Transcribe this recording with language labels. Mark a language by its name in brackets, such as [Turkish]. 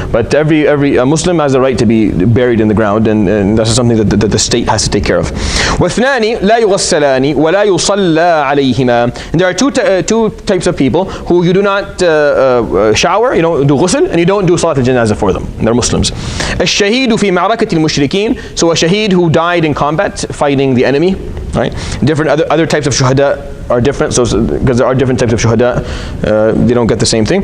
[English] But every Muslim has the right to be buried in the ground, and that's something that the state has to take care of. [Arabic] واثنان لا يغسلان ولا يصلى عليهما. [English] And there are two types of people who you do not shower, you don't do ghusl, and you don't do salat al-janazah for them. They're Muslims. [Arabic] الشهيد في معركة المشركين, [English] so a shaheed who died in combat fighting the enemy, right? Different other types of shuhada are different, so because there are different types of shuhada, they don't get the same thing.